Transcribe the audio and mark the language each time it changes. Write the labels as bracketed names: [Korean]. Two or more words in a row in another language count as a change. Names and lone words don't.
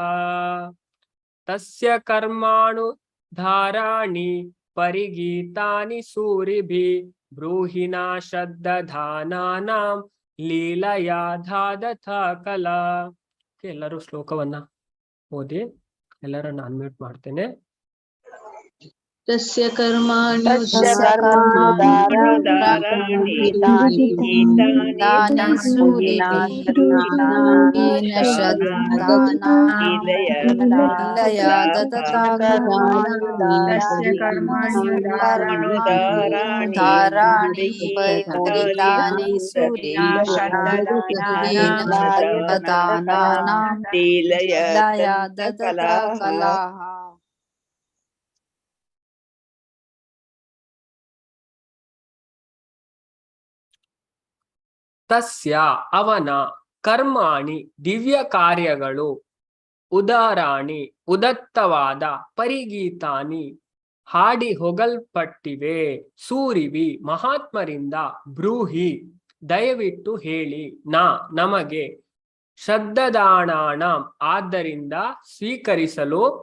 [Sanskrit] ತಸ್ಯ ಕರ್ಮಾಣು ಧಾರಾಣಿ ಪರಿಗೀತಾನಿ ಸೂರಿಭಿ ಬ್ರೂಹಿನಾ ಶ್ರದ್ಧಾನಾಂ ಲೀಲಯಾ ದದತಾ ಕಲಾ. [Kannada] ಎಲ್ಲರೂ ಶ್ಲೋಕವನ್ನ ಓದಿ. ಎಲ್ಲರನ್ನ ಅನ್ಮ್ಯೂಟ್ ಮಾಡ್ತೇನೆ. [Sanskrit] तस्य कर्माणि कर्माणुदाराणि गीतानि गीतानि सूर्येण श्रद्धानां लया दत्ता तस्य कर्माण्युदाराणि गीतानि सूर्येण श्रद्धानां लया दत्ता कलाः [Kannada] ತಸ್ಯ ಅವನ ಕರ್ಮಾಣಿ ದಿವ್ಯ ಕಾರ್ಯಗಳು ಉದಾರಾಣಿ ಉದತ್ತವಾದ ಪರಿಗೀತಾನಿ ಹಾಡಿ ಹೊಗಲ್ಪಟ್ಟಿವೆ ಸೂರಿವಿ ಮಹಾತ್ಮರಿಂದ ಬ್ರೂಹಿ ದಯವಿಟ್ಟು ಹೇಳಿ ನಮಗೆ ಶ್ರದ್ಧದಾನಾಣ ಆದ್ದರಿಂದ ಸ್ವೀಕರಿಸಲು